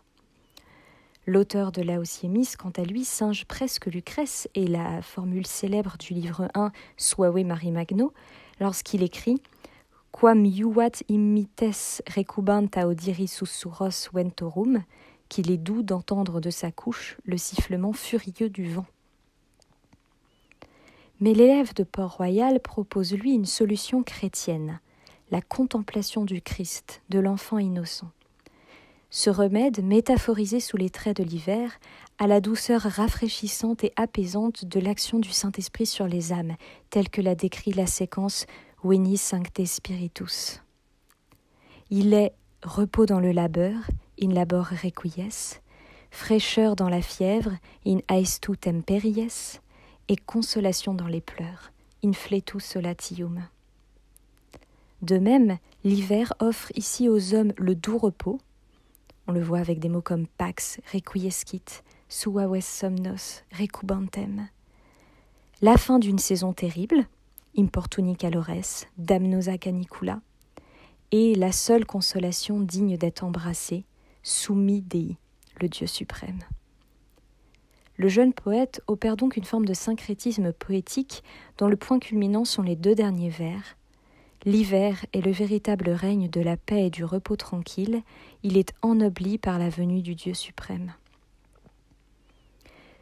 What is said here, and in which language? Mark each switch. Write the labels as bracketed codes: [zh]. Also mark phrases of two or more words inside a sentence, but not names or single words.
[fr] L'auteur de Laos-Yémis, quant à lui, singe presque Lucrèce et la formule célèbre du livre 1 [la] Suave Mari Magno, [fr] lorsqu'il écrit « [la] Quam iuvat immites recubanta audiri susurros ventorum [fr] » qu'il est doux d'entendre de sa couche le sifflement furieux du vent. Mais l'élève de Port-Royal propose lui une solution chrétienne, la contemplation du Christ, de l'enfant innocent. Ce remède, métaphorisé sous les traits de l'hiver, a la douceur rafraîchissante et apaisante de l'action du Saint-Esprit sur les âmes, telle que l'a décrit la séquence Veni Sancte Spiritus. Il est repos dans le labeur, [la] in labor requies, [fr] fraîcheur dans la fièvre, [la] in aestu temperies, [fr] et consolation dans les pleurs, [la] in fletu solatium. [fr] De même, l'hiver offre ici aux hommes le doux repos. On le voit avec des mots comme pax, requiescit, [la] suaves somnos, [fr] recubantem. La fin d'une saison terrible, [la] importuni calores, damnosa canicula, [fr] et la seule consolation digne d'être embrassée, [la] summi Dei, [fr] le Dieu suprême. Le jeune poète opère donc une forme de syncrétisme poétique dont le point culminant sont les 2 derniers vers. L'hiver est le véritable règne de la paix et du repos tranquille, il est ennobli par la venue du Dieu suprême.